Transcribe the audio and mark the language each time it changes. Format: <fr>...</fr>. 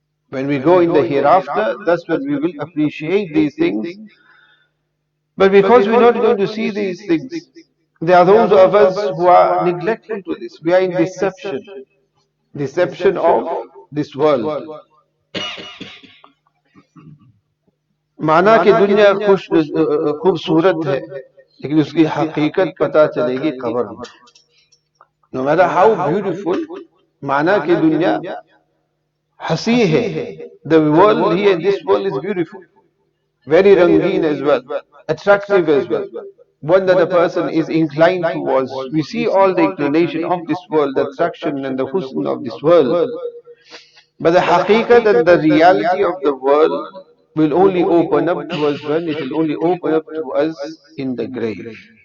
<en>When we go in the hereafter, that's when we will appreciate these things. But because we're not going to see these things, there are those of us who are neglecting to this. We are in deception of this world.</en> <hi>माना कि दुनिया खूबसूरत है, लेकिन उसकी हकीकत पता चलेगी कब्र में.</hi> <en>No matter how beautiful,</en> <hi>माना कि दुनिया हसी है.</hi> <en>The world here, this world is beautiful, very rangeen as well, attractive as well, one that a person is inclined towards. We see all the inclination of this world, the attraction and the husn of this world. But the haqiqat and the reality of the world will only open up to us when it will only open up to us in the grave.</en>